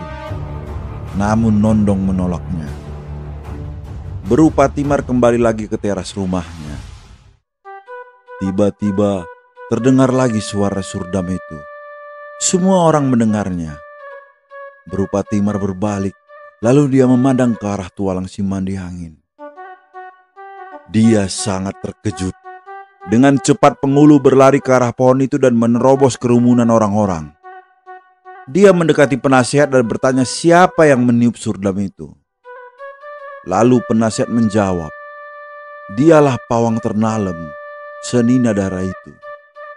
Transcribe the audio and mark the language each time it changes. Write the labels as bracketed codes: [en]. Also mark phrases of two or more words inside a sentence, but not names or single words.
[id] Namun Nondong menolaknya. Berupa Timar kembali lagi ke teras rumahnya. Tiba-tiba terdengar lagi suara surdam itu. Semua orang mendengarnya. Berupa Timar berbalik, lalu dia memandang ke arah tualang si Mandiangin. Dia sangat terkejut. Dengan cepat penghulu berlari ke arah pohon itu dan menerobos kerumunan orang-orang. Dia mendekati penasihat dan bertanya siapa yang meniup surdam itu. Lalu penasihat menjawab, dialah Pawang Ternalem, senina Dara itu.